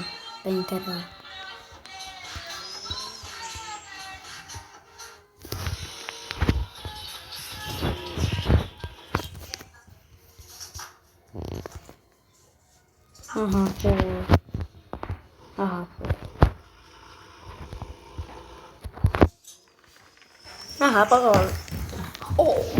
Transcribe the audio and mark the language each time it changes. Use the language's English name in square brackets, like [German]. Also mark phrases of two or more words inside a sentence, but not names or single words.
[Romanian] Pe interior. [English] Aha, four. Aha, four. [Romanian] Aha, pe acolo. Oh!